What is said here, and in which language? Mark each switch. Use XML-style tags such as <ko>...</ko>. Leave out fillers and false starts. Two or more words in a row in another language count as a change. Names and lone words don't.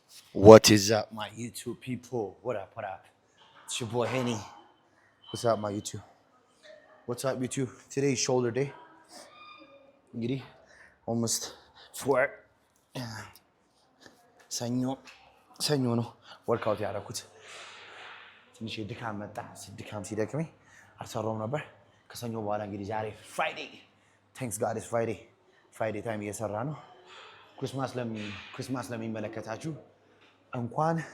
<en>What is up, my YouTube people? What up, what up? It's your boy Henny. What's up, my YouTube? What's up, YouTube? Today is shoulder day. Giddy. Almost 4.</en> <am>ሰኞ ነው ወርክአውት ያደረኩት። ትንሽ ድካም መጣ። ድካም ሲደክመኝ አልሰራውም ነበር። ከሰኞ በኋላ እንግዲህ ዛሬ</am> <en>Friday thanks God is Friday</en> <am>ታይም እየሰራ ነው። ክሪስማስ ለሚመለከታችሁ እንኳን</am>